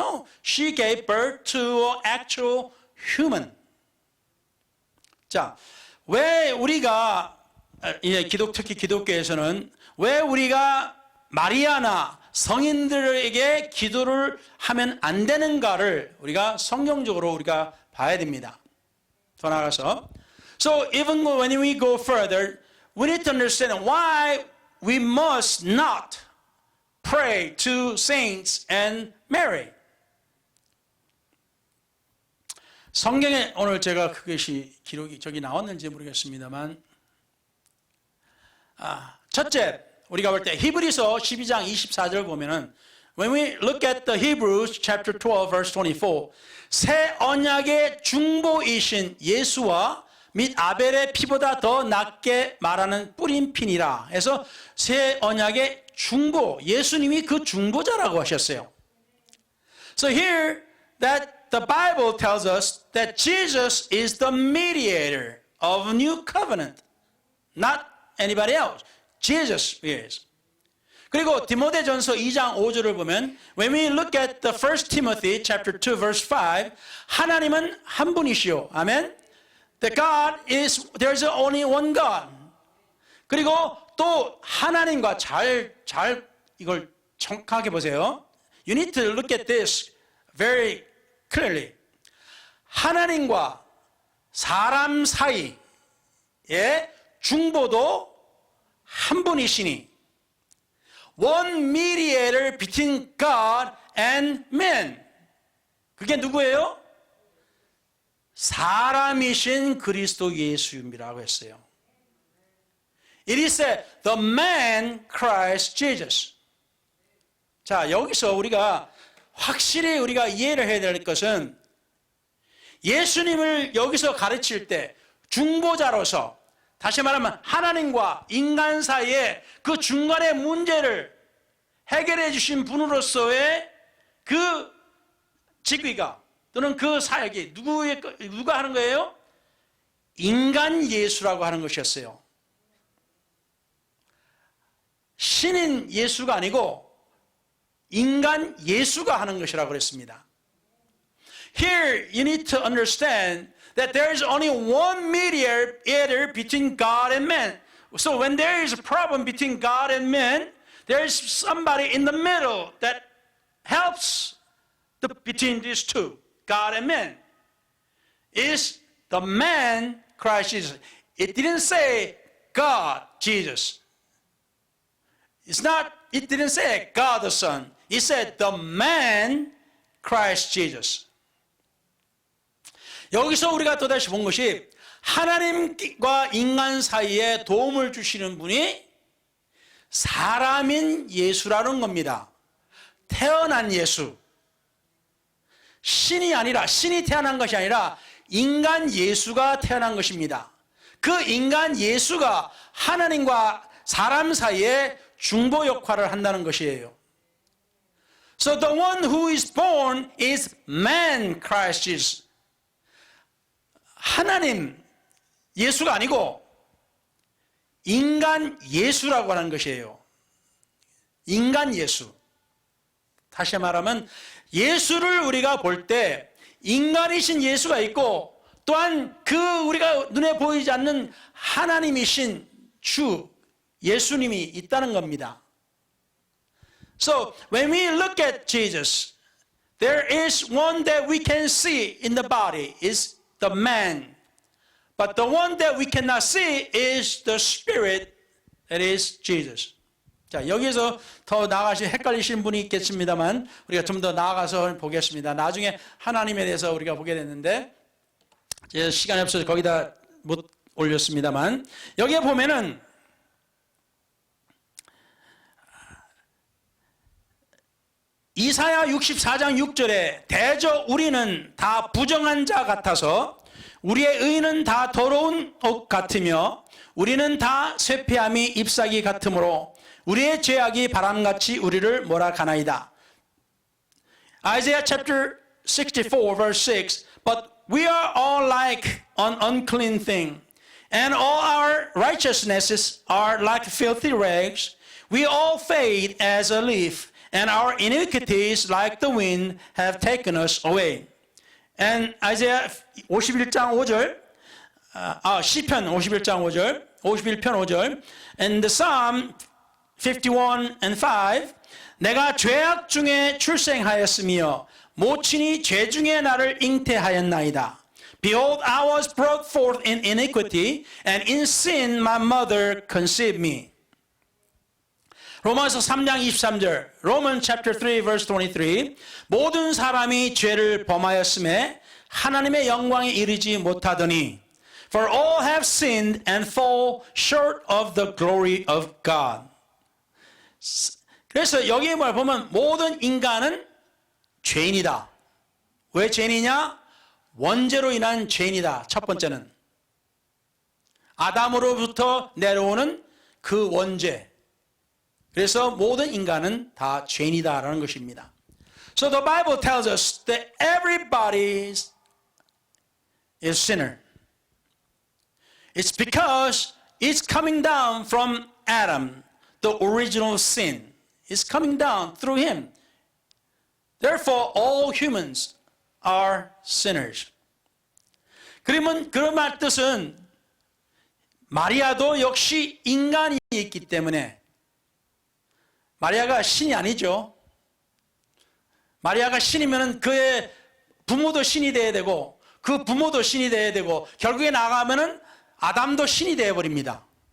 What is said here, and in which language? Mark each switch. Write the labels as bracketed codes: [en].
[en] No, she gave birth to an actual human. [ko] 자, 왜 우리가 특히 기독교에서는 왜 우리가 마리아나 성인들에게 기도를 하면 안 되는가를 우리가 성경적으로 우리가 봐야 됩니다. 더 나아가서, [en] so even when we go further, we need to understand why we must not pray to saints and Mary. [ko] 성경에 오늘 제가 그것이 기록이 저기 나왔는지 모르겠습니다만, 첫째, 우리가 볼 때 히브리서 12장 24절 보면은 [en] when we look at the Hebrews chapter 12 verse 24, [ko] 새 언약의 중보이신 예수와 및 아벨의 피보다 더 낫게 말하는 뿌린 피니라 해서 새 언약의 중보, 예수님이 그 중보자라고 하셨어요. [en] So here that the Bible tells us that Jesus is the mediator of new covenant. Not anybody else. Jesus is. [ko] 그리고 디모데전서 2장 5절을 보면 [en] when we look at the 1 Timothy chapter 2 verse 5 [ko] 하나님은 한 분이시오. 아멘. [en] The God is there's only one God. [ko] 그리고 또 하나님과 잘 이걸 정확하게 보세요. [en] You need to look at this very clearly. [ko] 하나님과 사람 사이의 중보도 한 분이시니 [en] One mediator between God and man. [ko] 그게 누구예요? 사람이신 그리스도 예수님이라고 했어요. [en] It is the man Christ Jesus. [ko] 자, 여기서 우리가 확실히 우리가 이해를 해야 될 것은 예수님을 여기서 가르칠 때 중보자로서 다시 말하면 하나님과 인간 사이에 그 중간의 문제를 해결해 주신 분으로서의 그 직위가 또는 그 사역이 누가 하는 거예요? 인간 예수라고 하는 것이었어요. 신인 예수가 아니고 인간 예수가 하는 것이라고 그랬습니다. [en] Here you need to understand that there is only one mediator between God and man. So when there is a problem between God and man, there is somebody in the middle that helps between these two, God and man. Is the man Christ Jesus. It didn't say God, Jesus. It didn't say God the Son. It said the man Christ Jesus. [ko] 여기서 우리가 또다시 본 것이 하나님과 인간 사이에 도움을 주시는 분이 사람인 예수라는 겁니다. 태어난 예수. 신이 태어난 것이 아니라 인간 예수가 태어난 것입니다. 그 인간 예수가 하나님과 사람 사이에 중보 역할을 한다는 것이에요. [en] So the one who is born is man Christ Jesus. [ko] 하나님 예수가 아니고 인간 예수라고 하는 것이에요. 인간 예수. 다시 말하면 예수를 우리가 볼 때 인간이신 예수가 있고 또한 그 우리가 눈에 보이지 않는 하나님이신 주 예수님이 있다는 겁니다. [en] So when we look at Jesus, there is one that we can see in the body is the man. But the one that we cannot see is the spirit that is Jesus. [ko] 자, 여기서 더 헷갈리시는 분이 있겠습니다만 우리가 좀 더 나아가서 보겠습니다. 나중에 하나님에 대해서 우리가 보게 됐는데 시간이 없어서 거기다 못 올렸습니다만 여기에 보면은 이사야 64장 6절에 대저 우리는 다 부정한 자 같아서 우리의 의는 다 더러운 옷 같으며 우리는 다 쇠폐함이 잎사귀 같으므로 우리의 죄악이 바람같이 우리를 몰아가나이다. [en] Isaiah chapter 64 verse 6 But we are all like an unclean thing and all our righteousnesses are like filthy rags. We all fade as a leaf and our iniquities like the wind have taken us away. And [ko] Isaiah 51장 5절, 시편 51장 5절, 51편 5절, [en] and the Psalm 51 and 5, [ko] 내가 죄악 중에 출생하였으며 모친이 죄 중에 나를 잉태하였나이다. [en] Behold, I was brought forth in iniquity, and in sin my mother conceived me. [ko] 로마서 3장 23절, [en] Romans chapter 3 verse 23, [ko] 모든 사람이 죄를 범하였음에 하나님의 영광에 이르지 못하더니 [en] For all have sinned and fall short of the glory of God. [ko] 그래서 여기에 보면 모든 인간은 죄인이다. 왜 죄인이냐? 원죄로 인한 죄인이다. 첫 번째는 아담으로부터 내려오는 그 원죄. 그래서 모든 인간은 다 죄인이다라는 것입니다. [en] So the Bible tells us that everybody is sinner. It's because it's coming down from Adam, the original sin. It's coming down through him. Therefore, all humans are sinners. [ko] 그러면 그 말 뜻은 마리아도 역시 인간이 있기 때문에 마리아가 신이 아니죠. 마리아가 신이면 그의 부모도 신이 돼야 되고 그 부모도 신이 돼야 되고 결국에 나가면은 아담도 신이 되어 버립니다.